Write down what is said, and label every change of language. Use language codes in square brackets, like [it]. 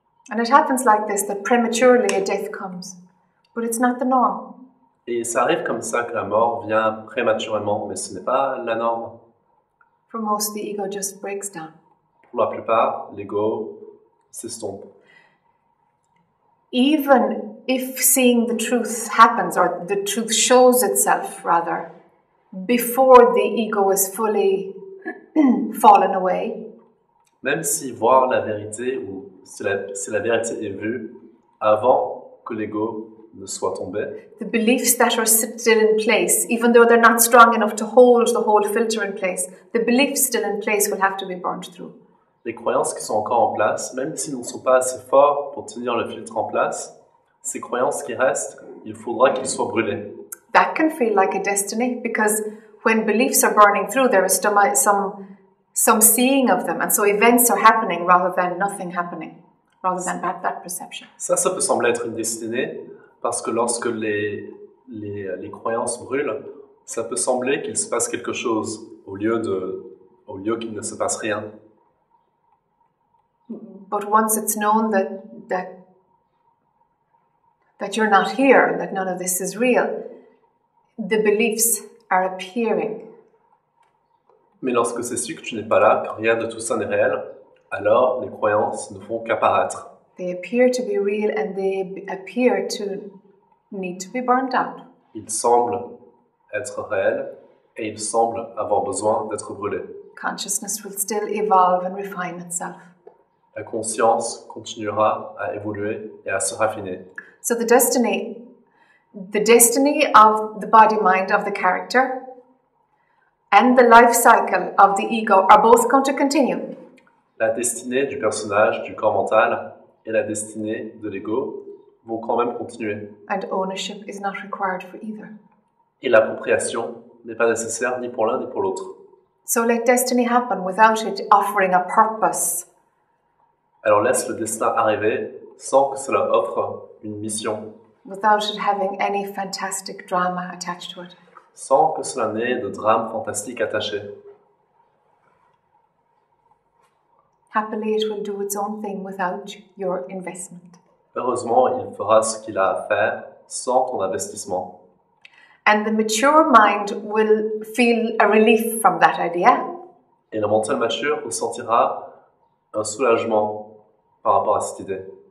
[en] And it happens like this, that prematurely a death comes. But it's not the norm. [fr] Et ça arrive comme ça que la mort vient prématurément, mais ce n'est pas la norme. [en] For most, the ego just breaks down. [fr] Pour la plupart, l'ego s'estompe. [en] Even if seeing the truth happens, or the truth shows itself, rather, before the ego is fully fallen away, [fr] Même si voir la vérité, ou si la vérité est vue, avant que l'ego ne soit tombé, [en] the beliefs that are still in place, even though they're not strong enough to hold the whole filter in place, the beliefs still in place will have to be burnt through. [fr] les croyances qui sont encore en place, même s'ils ne sont pas assez forts pour tenir le filtre en place, ces croyances qui restent, il faudra qu'ils soient brûlés. [en] That can feel like a destiny, because when beliefs are burning through, there is some seeing of them, and so events are happening rather than nothing happening, rather than that perception. [fr] Ça peut sembler être une destinée, parce que lorsque les croyances brûlent, ça peut sembler qu'il se passe quelque chose, au lieu qu'il ne se passe rien. [en] But once it's known that you're not here, that none of this is real, the beliefs are appearing. [fr] Mais lorsque c'est su que tu n'es pas là, que rien de tout ça n'est réel, alors les croyances ne font qu'apparaître. [en] They appear to be real and they appear to need to be burnt out. [fr] Ils semblent être réels et ils semblent avoir besoin d'être brûlés. [en] Consciousness will still evolve and refine itself. [fr] La conscience continuera à évoluer et à se raffiner. [en] So the destiny of the body, mind, of the character, and the life cycle of the ego are both going to continue. [fr] La destinée du personnage, du corps mental, et la destinée de l'ego vont quand même continuer. [en] And ownership is not required for either. [fr] Et l'appropriation n'est pas nécessaire ni pour l'un ni pour l'autre. [en] So let destiny happen without it offering a purpose. [fr] Alors laisse le destin arriver sans que cela offre une mission. [en] Without it having any fantastic drama attached to it. [fr] Sans que cela n'ait de drame fantastique attaché. [en] Happily, it will do its own thing without your investment. [fr] Heureusement, il fera ce qu'il a à faire sans ton investissement. [en] And the mature mind will feel a relief from that idea. [fr] Et le mental mature ressentira un soulagement par rapport à cette idée.